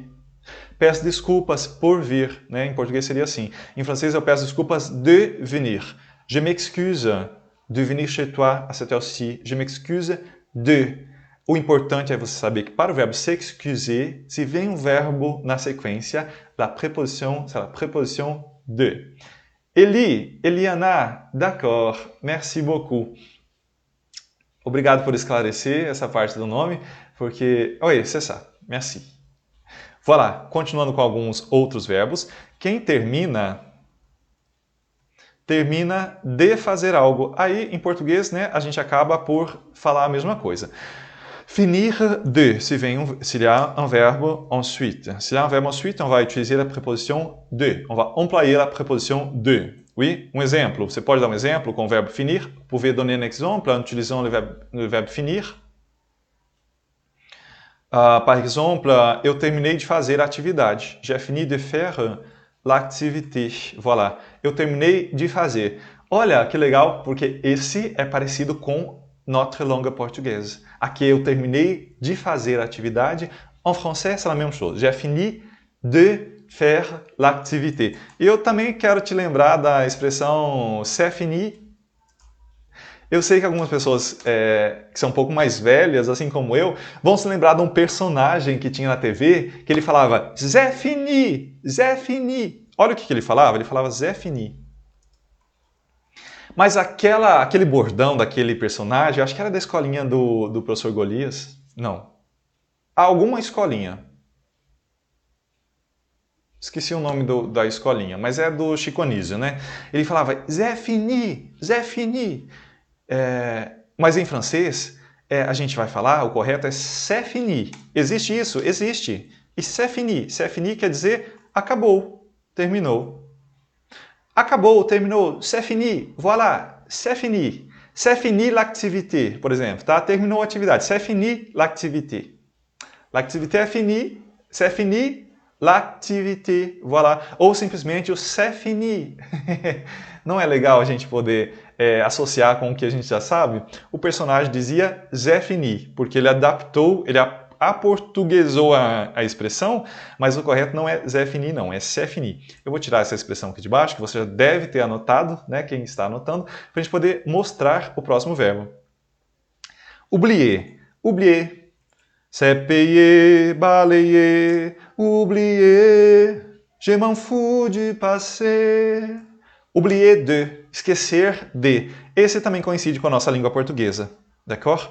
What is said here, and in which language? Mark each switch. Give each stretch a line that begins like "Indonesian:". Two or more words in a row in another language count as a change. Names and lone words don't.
Portuguese: Peço desculpas por vir, né? Em português seria assim. Em francês eu peço desculpas de venir.
French: Je m'excuse de venir chez toi à cette heure-ci. Je m'excuse de.
Portuguese: O importante é você saber que para o verbo s'excuser, se vem um verbo na sequência, a preposição será a preposição de. Eliana,
French: d'accord, merci beaucoup.
Portuguese: Obrigado por esclarecer essa parte do nome, porque...
French: Oui, c'est ça, merci. Voilà,
Portuguese: continuando com alguns outros verbos. Quem termina de fazer algo. Aí, em português, né, a gente acaba por falar a mesma coisa.
French: Finir de, s'il y a un verbe ensuite. S'il y a un verbe ensuite, on va utiliser la préposition de. On va employer la préposition de. Oui,
Portuguese: um exemplo. Você pode dar um exemplo com o verbo finir?
French: Vous pouvez donner un exemple en utilisant le verbe finir. Par exemple,
Portuguese: eu terminei de fazer a atividade.
French: J'ai fini de faire l'activité. Voilà.
Portuguese: Eu terminei de fazer. Olha que legal, porque esse é parecido com
French: notre langue portugaise.
Portuguese: Aqui eu terminei de fazer a atividade.
French: En français, c'est la même chose. J'ai fini de faire l'activité.
Portuguese: E eu também quero te lembrar da expressão
French: c'est fini.
Portuguese: Eu sei que algumas pessoas que são um pouco mais velhas, assim como eu, vão se lembrar de um personagem que tinha na TV, que ele falava
French: c'est fini, c'est fini.
Portuguese: Olha o que ele falava,
French: c'est fini.
Portuguese: Mas aquele bordão daquele personagem, acho que era da escolinha do professor Golias. Não. Alguma escolinha. Esqueci o nome da escolinha, mas é do Chico Anísio, né? Ele falava
French: c'est fini, c'est fini.
Portuguese: Mas em francês, a gente vai falar, o correto é
French: c'est fini.
Portuguese: Existe isso? Existe. E
French: c'est fini
Portuguese: quer dizer acabou, terminou. Acabou, terminou,
French: c'est fini, voilà, c'est fini. C'est fini l'activité,
Portuguese: por exemplo, tá? Terminou a atividade,
French: c'est fini l'activité. L'activité é fini, c'est fini l'activité, voilà.
Portuguese: Ou simplesmente o
French: c'est fini.
Portuguese: Não é legal a gente poder associar com o que a gente já sabe? O personagem dizia
French: c'est fini,
Portuguese: porque ele adaptou, ele aportuguesou a expressão, mas o correto não é
French: c'est fini,
Portuguese: não, é
French: c'est fini.
Portuguese: Eu vou tirar essa expressão aqui de baixo, que você já deve ter anotado, né, quem está anotando, para a gente poder mostrar o próximo verbo.
French: Oublier. Oublier. C'est payer, balayer, oublier, je m'en fous du passé. Oublier de,
Portuguese: esquecer de. Esse também coincide com a nossa língua portuguesa, d'accord?